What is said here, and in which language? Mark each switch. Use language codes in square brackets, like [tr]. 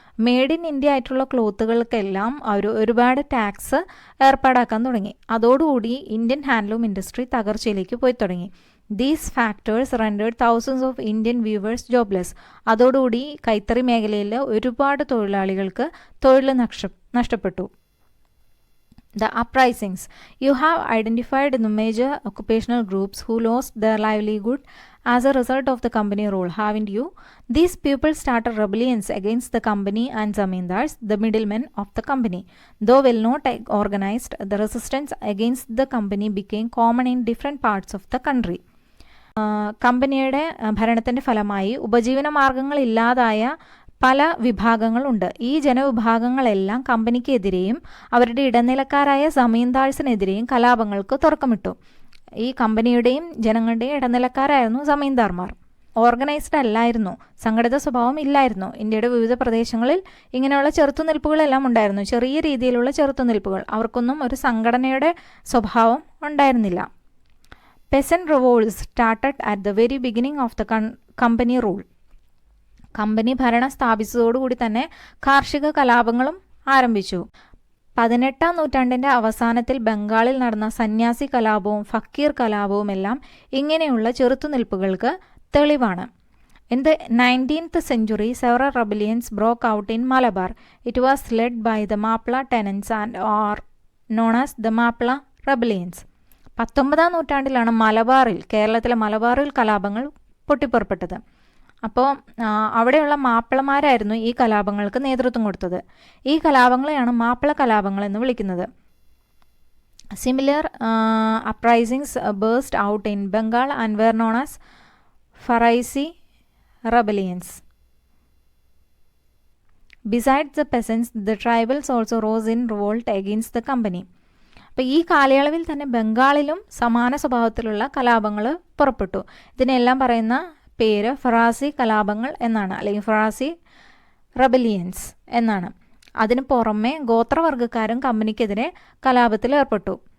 [ml] Made in India ആയിട്ടുള്ള ക്ലോത്തുകൾക്കെല്ലാം അവർ ഒരുപാട് tax ഏർപ്പാടാക്കാൻ തുടങ്ങി. അതോടുകൂടി ഇന്ത്യൻ ഹാൻഡ്ലൂം ഇൻഡസ്ട്രി തകർച്ചയിലേക്ക് പോയി തുടങ്ങി. [en] These factors rendered thousands of Indian weavers jobless. [ml] അതോടുകൂടി കൈത്തറി മേഖലയിൽ ഒരുപാട് തൊഴിലാളികൾക്ക് തൊഴിൽ നഷ്ടപ്പെട്ടു. [en] The uprisings. You have identified the major occupational groups who lost their livelihood as a result of the company rule, haven't you? These people started rebellions against the company and zamindars, the middlemen of the company. Though well not organized, the resistance against the company became common in different parts of the country. [ml] കമ്പനിയുടെ ഭരണത്തിൻ്റെ ഫലമായി ഉപജീവന മാർഗങ്ങളില്ലാതായ പല വിഭാഗങ്ങളുണ്ട്. ഈ ജനവിഭാഗങ്ങളെല്ലാം കമ്പനിക്കെതിരെയും അവരുടെ ഇടനിലക്കാരായ സമീന്ദാഴ്സിനെതിരെയും കലാപങ്ങൾക്ക് തുടക്കമിട്ടു. ഈ കമ്പനിയുടെയും ജനങ്ങളുടെയും ഇടനിലക്കാരായിരുന്നു സമീന്ദാർമാർ. ഓർഗനൈസ്ഡ് അല്ലായിരുന്നു, സംഘടിത സ്വഭാവം ഇല്ലായിരുന്നു. ഇന്ത്യയുടെ വിവിധ പ്രദേശങ്ങളിൽ ഇങ്ങനെയുള്ള ചെറുത്തുനിൽപ്പുകളെല്ലാം ഉണ്ടായിരുന്നു, ചെറിയ രീതിയിലുള്ള ചെറുത്തുനിൽപ്പുകൾ. അവർക്കൊന്നും ഒരു സംഘടനയുടെ സ്വഭാവം ഉണ്ടായിരുന്നില്ല. [en] Peasant revolts started at the very beginning of the company rule. [ml] Company ഭരണം സ്ഥാപിച്ചതോടുകൂടി തന്നെ കാർഷിക കലാപങ്ങളും ആരംഭിച്ചു. 18-ാം നൂറ്റാണ്ടിൻ്റെ അവസാനത്തിൽ ബംഗാളിൽ നടന്ന സന്യാസി കലാപവും ഫക്കീർ കലാപവും എല്ലാം ഇങ്ങനെയുള്ള ചെറുത്തുനിൽപ്പുകൾക്ക് തെളിവാണ്. [en] In the 19th century, several rebellions broke out in Malabar. It was led by the Mappila tenants and are known as the Mappila rebellions. [ml] 19-ാം നൂറ്റാണ്ടിലാണ് കേരളത്തിലെ മലബാറിൽ കലാപങ്ങൾ പൊട്ടിപ്പുറപ്പെട്ടത്. അപ്പോൾ അവിടെയുള്ള മാപ്പിളമാരായിരുന്നു ഈ കലാപങ്ങൾക്ക് നേതൃത്വം കൊടുത്തത്. ഈ കലാപങ്ങളെയാണ് മാപ്പിള കലാപങ്ങൾ എന്ന് വിളിക്കുന്നത്. [en] Similar uprisings burst out in Bengal and were known as Faraisi rebellions. Besides the peasants, the tribals also rose in revolt against the company. [ml] അപ്പോൾ ഈ കാലയളവിൽ തന്നെ ബംഗാളിലും സമാന സ്വഭാവത്തിലുള്ള കലാപങ്ങൾ പുറപ്പെട്ടു. ഇതിനെല്ലാം പറയുന്ന പേര് ഫറാസി കലാപങ്ങൾ എന്നാണ്, അല്ലെങ്കിൽ ഫറാസി റെബലിയൻസ് എന്നാണ്. അതിന് പുറമെ ഗോത്രവർഗ്ഗക്കാരും കമ്പനിക്കെതിരെ കലാപത്തിൽ ഏർപ്പെട്ടു.